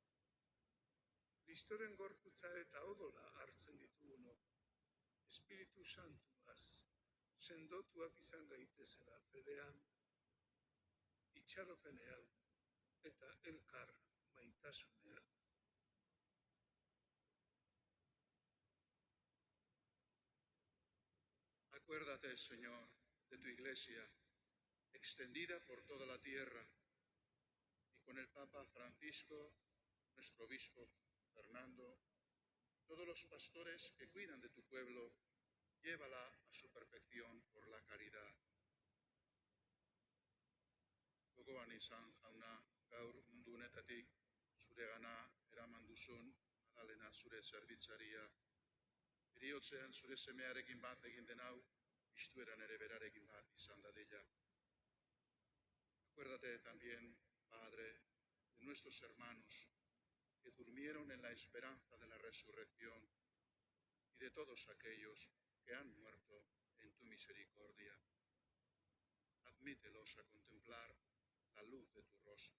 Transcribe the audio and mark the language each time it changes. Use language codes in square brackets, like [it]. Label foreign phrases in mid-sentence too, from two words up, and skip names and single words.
[eu] Kristoren gorputza eta odola hartzen ditugunok, Espiritu Santuaz, sendotuak izan gaitezela fedean, itxaropenean eta elkar maitasunean. [es] Acuérdate, Señor, de tu Iglesia, extendida por toda la tierra, y con el Papa Francisco, nuestro obispo Fernando, todos los pastores que cuidan de tu pueblo, llévala a su perfección por la caridad. [eu] Gogoan izan, jauna, gaur mundu honetatik zuregana eraman duzun Madalena zure zerbitzaria, heriotzean zure semearekin bat egin den hau, istueran ere berarekin bat izan dadila. [es] Acuérdate también, Padre, de nuestros hermanos que durmieron en la esperanza de la resurrección y de todos aquellos que han muerto en tu misericordia. Admítelos a contemplar la luz de tu rostro.